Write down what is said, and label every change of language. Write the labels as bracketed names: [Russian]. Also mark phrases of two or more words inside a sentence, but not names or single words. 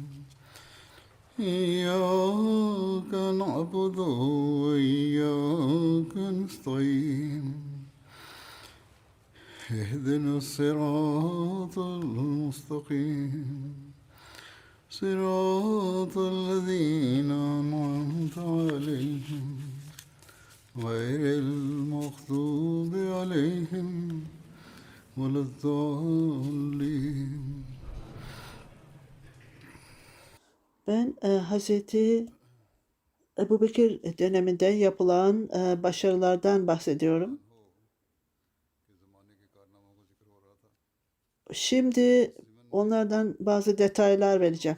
[Arabic] إياك نعبد وإياك نستعين اهدنا الصراط المستقيم صراط الذين أنعمت عليهم غير المغضوب عليهم ولا الضالين. [Turkish] Ben Hazreti Ebubekir döneminde yapılan başarılardan bahsediyorum. Şimdi onlardan bazı detaylar vereceğim.